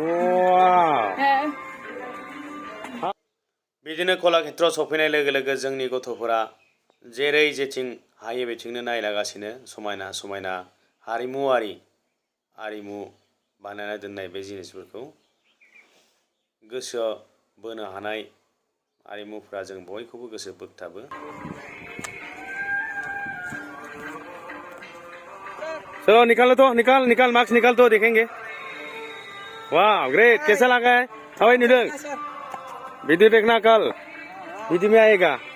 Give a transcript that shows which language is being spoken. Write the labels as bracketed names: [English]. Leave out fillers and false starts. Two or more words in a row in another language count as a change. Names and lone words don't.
[Bodo] वा बिदिनो कलाक्षेत्रआव सफैनाय लोगो लोगो जोंनि गथ'फोरा जेरै जेथिं हायो बेथिंनो नायलागासिनो समायना समायना आरिमु बानायना दोननाय बे जिनिसफोरखौ गोसोआव बोनो हानाय आरिमुफ्रा जों बयखौबो गोसो बोगथाबो। [Hindi] चलो निकालो तो, निकाल मार्क्स निकाल तो देखेंगे। वाह ग्रेट, कैसा लगा है? हवाई नुदों वीडियो देखना, कल वीडियो में आएगा।